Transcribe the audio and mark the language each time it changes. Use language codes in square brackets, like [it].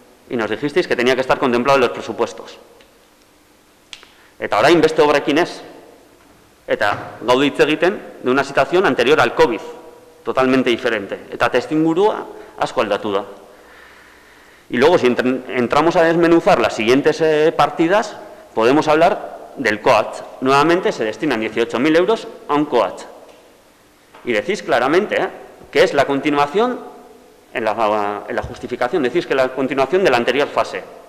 [es] Y nos dijisteis que tenía que estar contemplado en los presupuestos. [eu] Eta orain beste obrekin ez. Eta gaude hitz egiten [es] de una situación anterior al COVID, totalmente diferente. [eu] Eta testingurua asko aldatu da. [es] Y luego, si entramos a desmenuzar las siguientes partidas, podemos hablar del COACH. Nuevamente se destinan 18.000 euros a un COACH. Y decís claramente que es la continuación, en la justificación, decís que es la continuación de la anterior fase.